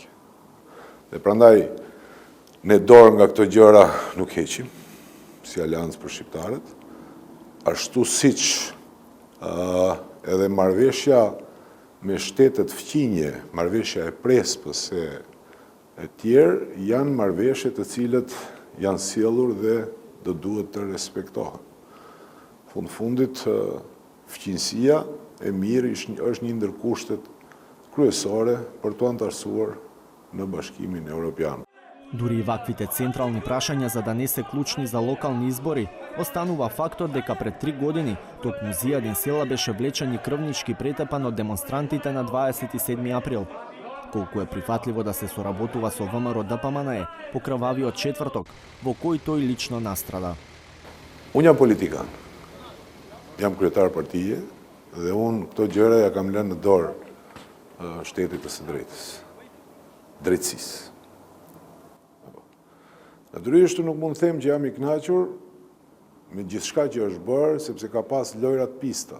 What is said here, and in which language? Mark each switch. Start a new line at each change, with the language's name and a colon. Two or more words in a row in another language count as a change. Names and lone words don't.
Albanian: Dhe prandaj ne dorë nga këto gjëra nuk heqim si Aleancë për shqiptarët, ashtu siç edhe marrëveshja me shtetet fqinje, marrëveshja e Prespës e tjerë, janë marrëveshje të cilët janë sjellur dhe do duhet të respektohen. Fundit, fqinësia e mirë është një ndër kushtet kryesore për të antarësuar në Bashkimin Evropian.
Macedonian: Дури и ваквите централни прашања за да не се клучни за локални избори, останува фактот дека пред 3 години токму Зијадин Села беше влечен и крвнички претепан од демонстрантите на 27 април. Колку е прифатливо да се соработува со ВМРО-ДПМН по крвавиот четврток, во кој тој лично настрада.
Albanian: Unë jam politikan, jam kryetar partije dhe unë këto gjëra ja kam lënë në dorë shtetit të së drejtës, drejtësisë. Natyrisht nuk mund të them që jam i kënaqur me gjithçka që është bërë, sepse ka pas lojrat pista.